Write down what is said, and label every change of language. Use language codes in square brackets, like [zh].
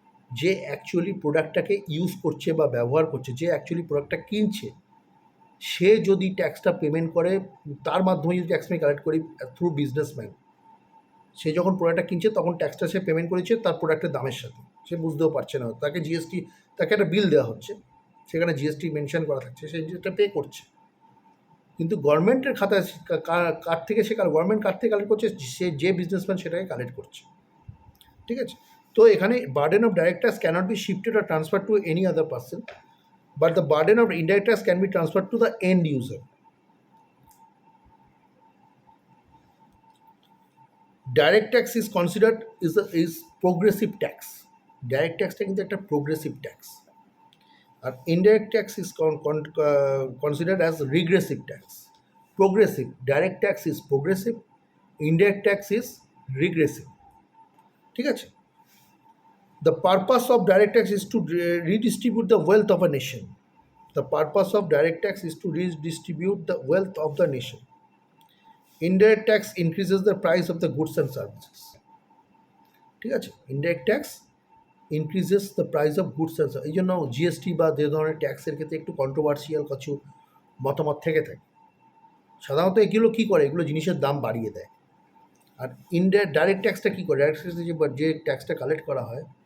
[bn] যে actually প্রোডাক্টটাকে use করছে বা ব্যবহার করছে, যে অ্যাকচুয়ালি প্রোডাক্টটা কিনছে, সে যদি ট্যাক্সটা পেমেন্ট করে, তার মাধ্যমে যদি ট্যাক্স আমি কালেক্ট করি থ্রু বিজনেসম্যান, সে যখন প্রোডাক্টটা কিনছে তখন ট্যাক্সটা সে পেমেন্ট করেছে তার প্রোডাক্টের দামের সাথে। সে বুঝতেও পারছে না, তাকে তাকে একটা বিল দেওয়া হচ্ছে, সেখানে জিএসটি মেনশন করা থাকছে, সে যেটা পে করছে। কিন্তু গভর্নমেন্টের খাতায় কার থেকে গভর্নমেন্ট কার থেকে কালেক্ট করছে? সে যে বিজনেসম্যান সেটাকে কালেক্ট করছে। ঠিক আছে? তো এখানে [en] Burden of direct tax cannot be shifted or transferred to any other person, but the burden of indirect tax can be transferred to the end user. Direct tax is considered is progressive tax. [bn] Direct taxটা কিন্তু একটা progressive tax. আর [en] indirect tax is considered as regressive tax. Progressive, direct tax is progressive, indirect tax is regressive. [bn] ঠিক আছে? [en] The purpose of direct tax is to redistribute the wealth of a nation. The purpose of direct tax is to redistribute the wealth of the nation. Indirect tax increases the price of the goods and services. [bn] ঠিক আছে? [en] Indirect tax increases the price of goods and services. [bn] এই জন্য GST বা যে ধরনের ট্যাক্সের ক্ষেত্রে একটু কন্ট্রোভার্সিয়াল কিছু মতামত থেকে থাকে। সাধারণত এগুলো কী করে? এগুলো জিনিসের দাম বাড়িয়ে দেয়। আর ডাইরেক্ট ট্যাক্সটা কী করে? ডাইরেক্ট ট্যাক্সে যে ট্যাক্সটা কালেক্ট করা হয়,